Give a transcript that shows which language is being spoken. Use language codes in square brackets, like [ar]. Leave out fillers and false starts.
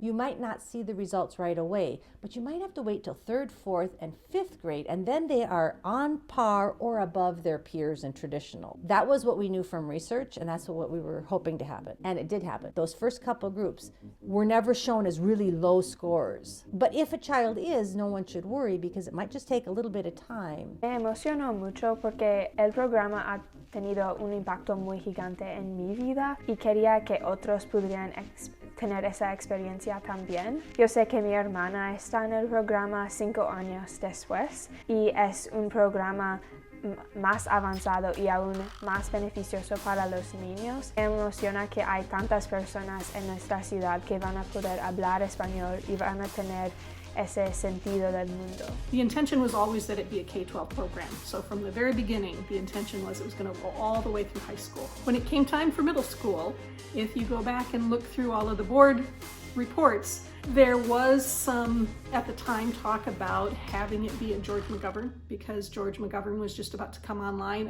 [en] You might not see the results right away, but you might have to wait till 3rd, 4th, and 5th grade, and then they are on par or above their peers in traditional. That was what we knew from research, and that's what we were hoping to happen. And it did happen. Those first couple groups were never shown as really low scores. But if a child is, no one should worry because it might just take a little bit of time. [es] Me emocionó mucho porque el programa ha tenido un impacto muy gigante en mi vida y quería que otros pudieran tener esa experiencia también. Yo sé que mi hermana está en el programa 5 años después y es un programa más avanzado y aún más beneficioso para los niños. Me emociona que hay tantas personas en nuestra ciudad que van a poder hablar español y van a tener ese sentido del mundo. [en] The intention was always that it be a K-12 program. So from the very beginning, the intention was it was going to go all the way through high school. When it came time for middle school, if you go back and look through all of the board reports, there was some, at the time, talk about having it be at George McGovern because George McGovern was just about to come online.